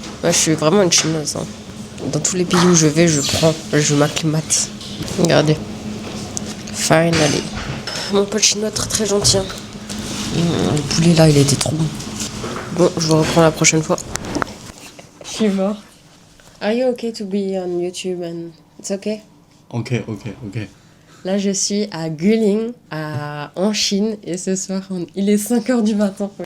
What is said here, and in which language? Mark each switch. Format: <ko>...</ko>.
<fr>Moi, je suis vraiment une chinoise. Hein. Dans tous les pays où je vais, je m'acclimate. Regardez.</fr> <en>Finally.</en> <fr>Mon pote chinois très très gentil. Hein. Le poulet là, il était trop bon. Bon, je vous reprends la prochaine fois. Je suis mort.</fr> <en>Are you okay to be on YouTube and it's okay? OK.</en> <fr>Là, je suis à Guilin, en Chine, et ce soir, il est 5h du matin.</fr>